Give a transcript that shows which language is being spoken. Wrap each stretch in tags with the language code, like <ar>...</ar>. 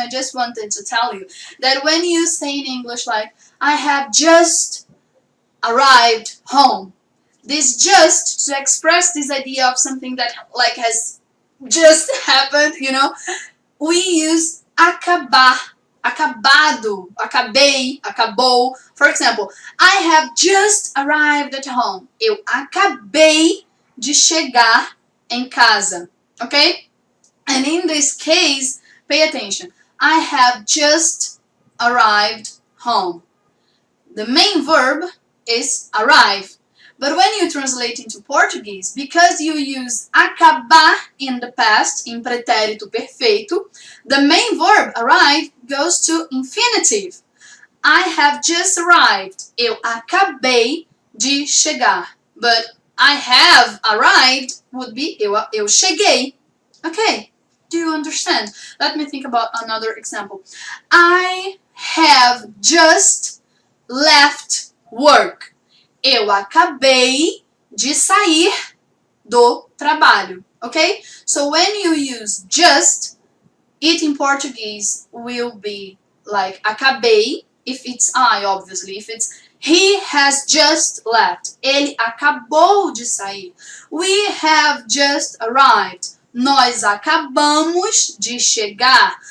<en>I just wanted to tell you that when you say in English like, I have just arrived home, this just to express this idea of something that like has just happened, you know, we use acabar, acabado, acabei, acabou. For example, I have just arrived at home.</en> <pt>Eu acabei de chegar em casa.</pt> <en>Okay? And in this case, pay attention. I have just arrived home. The main verb is arrive. But when you translate into Portuguese, because you use acabar in the past, in pretérito perfeito, the main verb arrive goes to infinitive. I have just arrived.</en> <pt>Eu acabei de chegar.</pt> <en>But I have arrived would be</en> <pt>eu cheguei.</pt> <en>Okay, do you understand? Let me think about another example. I have just left work.</en> <pt>Eu acabei de sair do trabalho, okay?</pt> <en>So when you use just, it in Portuguese will be like acabei, if it's I, obviously. If it's he has just left.</en> <pt>Ele acabou de sair.</pt> <en>We have just arrived.</en> <pt>Nós acabamos de chegar.</pt>